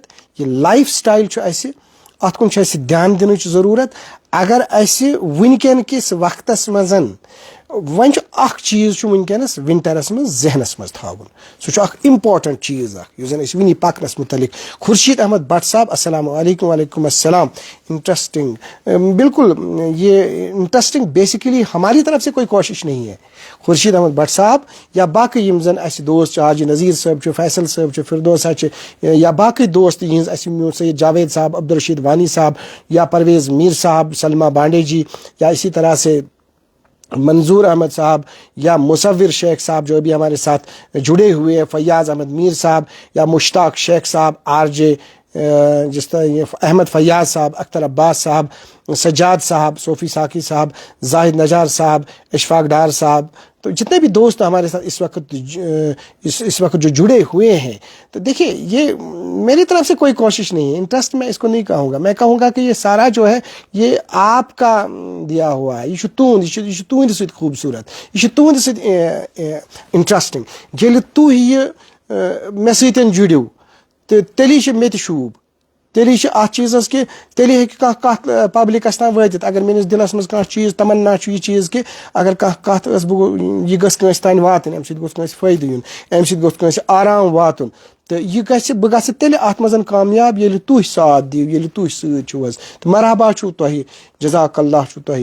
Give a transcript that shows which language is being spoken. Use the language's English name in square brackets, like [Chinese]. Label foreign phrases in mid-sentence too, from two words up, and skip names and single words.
[Kashmiri] یہِ [English] life style [Kashmiri] چھُ اَسہِ اتھ کُن چھُ اَسہِ دھیان دِنٕچ ضروٗرت. اگر اَسہِ وٕنکیٚن کِس وقتس منٛز وۄنۍ چھُ اکھ چیٖز چھُ وٕنکیٚنس ونٹرس منٛز ذہنس منٛز تھاوُن سُہ چھُ اکھ امپاٹنٹ چیٖز اکھ یُس زن أسۍ وٕنی پکنس متعلق. [Urdu] خورشید احمد بٹ صاحب [Arabic] السلام علیکم وعلیکم السلام. [Urdu] انٹرسٹنگ بالکل یہ انٹرسٹنگ بیسیکلی ہماری طرف سے کوئی کوشش نہیں ہے. [Kashmiri] خورشید احمد بٹ صاحب یا باقٕے یِم زن اَسہِ دوست چھِ حاجی نذیٖر صٲب چھُ فیصل صٲب چھُ فردوسا چھِ یا باقٕے دوست یِہنٛز اَسہِ میون سید جاوید صاحب عبدالرشید وانی صاحب یا پرویز میر صاحب سلما بانڈے جی یا [Urdu] اسی طرح سے [Kashmiri] منظور احمد صاحب یا مصور شیخ صاحب [Urdu] جو ابھی ہمارے ساتھ جڑے ہوئے ہیں [Kashmiri] فیاض احمد میر صاحب یا مشتاق شیخ صاحب RJ [Urdu] جس طرح احمد فیاض صاحب اختر عباس صاحب سجاد صاحب صوفی ساقی صاحب زاہد نجار صاحب اشفاق ڈار صاحب تو جتنے بھی دوست ہمارے ساتھ اس وقت جو جڑے ہوئے ہیں تو دیکھیے یہ میری طرف سے کوئی کوشش نہیں ہے. انٹرسٹ میں اس کو نہیں کہوں گا. میں کہوں گا کہ یہ سارا جو ہے یہ آپ کا دیا ہوا ہے. [Kashmiri] یہ چھُ تُہنٛدِ سۭتۍ خوٗبصوٗرت یہِ چھُ تُہنٛدِ سۭتۍ انٹرسٹنگ. ییٚلہِ تُہۍ یہِ مےٚ سۭتۍ جُڑِو تہٕ تیٚلی چھِ مےٚ تہِ شوٗب تیٚلی چھِ اَتھ چیٖزَس کہِ تیٚلی ہیٚکہِ کانٛہہ کَتھ پَبلِکَس تام وٲتِتھ. اگر میٲنِس دِلَس منٛز کانٛہہ چیٖز تَمنا چھُ یہِ چیٖز کہِ اگر کانٛہہ کَتھ ٲس یہِ گٔژھ کٲنٛسہِ تانۍ واتٕنۍ اَمہِ سۭتۍ گوٚژھ کٲنٛسہِ فٲیدٕ یُن اَمہِ سۭتۍ گوٚژھ کٲنٛسہِ آرام واتُن تہٕ یہِ گژھِ بہٕ گژھٕ تیٚلہِ اَتھ منٛز کامیاب ییٚلہِ تُہۍ ساتھ دِیِو ییٚلہِ تُہۍ سۭتۍ چھِو حظ تہٕ مرحبا چھُو تۄہہِ [Arabic] جزاک اللہ [Kashmiri] چھُو تۄہہِ.